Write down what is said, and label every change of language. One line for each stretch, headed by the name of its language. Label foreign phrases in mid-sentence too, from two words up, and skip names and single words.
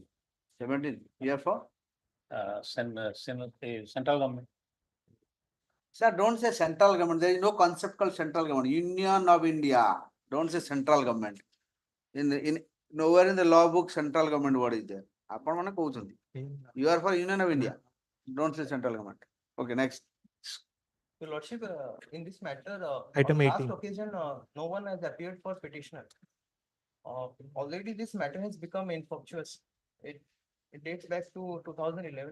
English: 17 here for Central government. sir don't say central government there is no concept called central government Union of India don't say central government in nowhere in the law book central government word is there
Odia: ଆପଣ ମାନେ କହୁଛନ୍ତି
English: you are for Union of India don't say central government okay next Your Lordship, in this matter, Item on 18. last occasion, no one has appeared for petitioner. Already this matter has become infructuous. It dates back to 2011.